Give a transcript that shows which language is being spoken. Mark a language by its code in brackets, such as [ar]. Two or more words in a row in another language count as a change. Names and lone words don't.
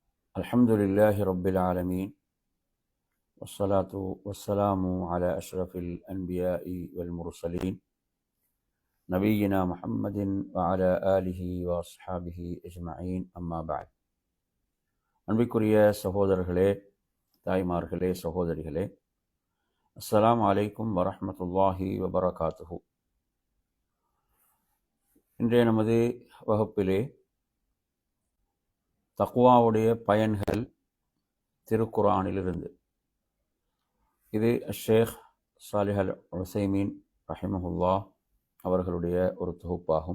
[ar] الحمد لله رب العالمين والصلاة والسلام على أشرف الأنبياء والمرسلين نبينا محمد وعلى آله وأصحابه أجمعين أما بعد. [ta] அன்பிற்குரிய சகோதரர்களே, தாய்மார்களே, சகோதரிகளே, [ar] السلام عليكم ورحمة الله وبركاته. [ta] இன்றைய நமது வகுப்பிலே தக்வாவுடைய பயன்கள் திருக்குர்ஆனிலிருந்து, இது ஷேக் சாலிஹ் அல் உஸைமீன் ரஹிமஹுல்லாஹ் அவர்களுடைய ஒரு தொகுப்பாகும்.